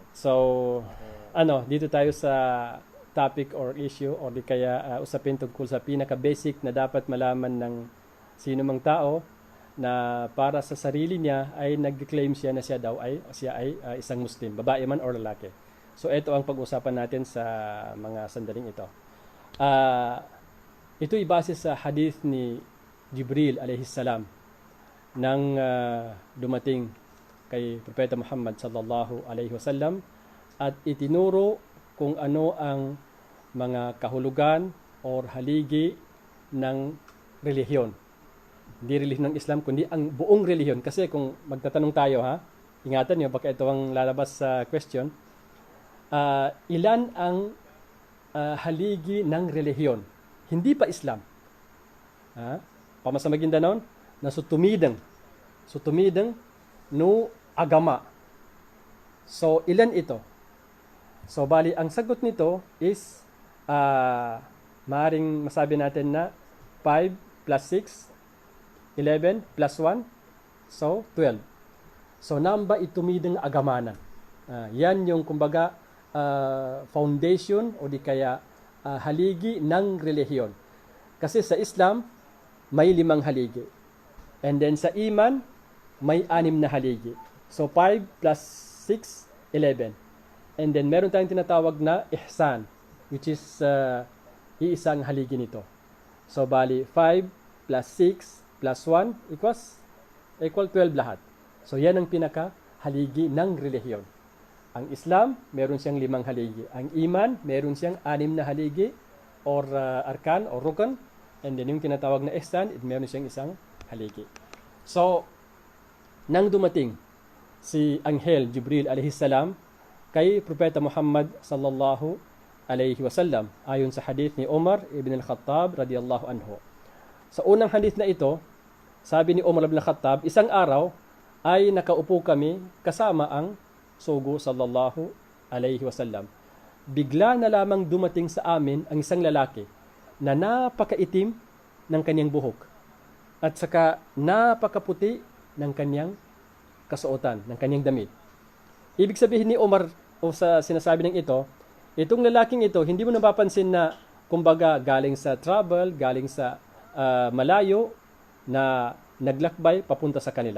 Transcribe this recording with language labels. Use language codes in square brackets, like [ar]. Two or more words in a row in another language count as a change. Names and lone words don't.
[tl] so dito tayo sa [en] topic or issue [tl] or di kaya usapin tungkol sa pinaka basic na dapat malaman ng sino mang tao na para sa sarili niya ay nag-claim siya na siya ay isang Muslim, babae man or lalaki. So ito ang pag-usapan natin sa mga sandaling ito. Ito ay base sa hadith ni Jibril [ar] عليه السلام [tl] nang dumating kay Propeta Muhammad [ar] صلى الله عليه وسلم [tl] at itinuro kung ano ang mga kahulugan or haligi ng relihiyon. Hindi relihiyon ng Islam, kundi ang buong relihiyon. Kasi kung magtatanong tayo, ingatan nyo, baka ito ang lalabas sa question, ilan ang haligi ng relihiyon? Hindi pa Islam. [mdh] Pamasa Maguindanao, na sutumidang no agama. [tl] So, ilan ito? So, bali, ang sagot nito is, maaring masabi natin na 5 plus 6, 11 plus 1, so 12. So, [mdh] namba itumidang agamana. [tl] Yan yung, kumbaga, foundation o di kaya haligi ng relihiyon. Kasi sa Islam, may 5 haligi. [en] And then [tl] sa Iman, may 6 na haligi. So, 5 plus 6, 11. [en] And then, [tl] meron tayong tinatawag na ihsan, [en] which is [tl] iisang haligi nito. So, bali, 5 plus 6 plus 1 equal 12 lahat. So, yan ang pinaka-haligi ng relihiyon. Ang Islam, meron siyang 5 haligi. Ang Iman, meron siyang 6 na haligi or arkan or rukun. [en] And then, [tl] yung tinatawag na ihsan, meron siyang isang haligi. So, nang dumating si Anghel Jibril [ar] عليه السلام [tl] kay Propeta Muhammad [ar] صلى الله عليه وسلم [tl] ayon sa hadith ni Umar ibn al-Khattab [ar] رضي الله عنه. [tl] Sa unang hadith na ito, sabi ni Umar ibn al-Khattab, isang araw ay nakaupo kami kasama ang sugo [ar] صلى الله عليه وسلم. [tl] Bigla na lamang dumating sa amin ang isang lalaki na napakaitim ng kanyang buhok at saka napakaputi ng kanyang kasuotan, ng kanyang damit. Ibig sabihin ni Umar o sa sinasabi ng ito, itong lalaking ito, hindi mo napapansin na kumbaga galing sa travel, galing sa malayo na naglakbay papunta sa kanila.